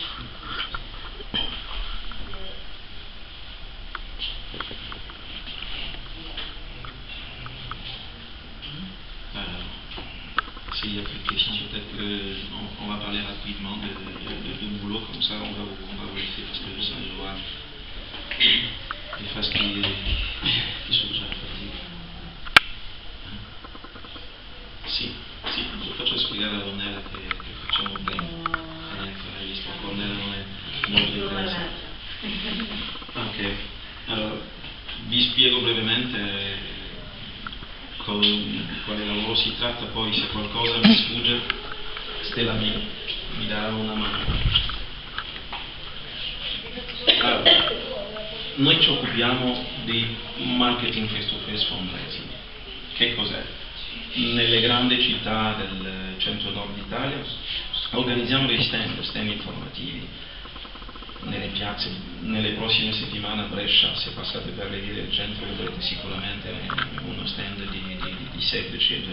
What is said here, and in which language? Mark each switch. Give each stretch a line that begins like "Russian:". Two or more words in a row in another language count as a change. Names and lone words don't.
French: Alors, s'il y a plus de questions, peut-être qu'on va parler rapidement de boulot, comme ça on va vous laisser, parce que ça, je vois des phases qui sont déjà fatiguées.
Italian: Sì, faccio spiegare a Ornella che facciamo bene. Hai visto che Ornella non è molto interessata. Ok, allora vi spiego brevemente di quale lavoro si tratta, poi se qualcosa mi sfugge Stella mi darà una mano. Allora, noi ci occupiamo di marketing
English: face-to-face fundraising.
Italian: Che cos'è? Nelle grandi città del centro-nord d'Italia organizziamo dei stand informativi nelle piazze. Nelle prossime settimane a Brescia, se passate per le vie del centro, vedrete sicuramente uno stand di Save the Children.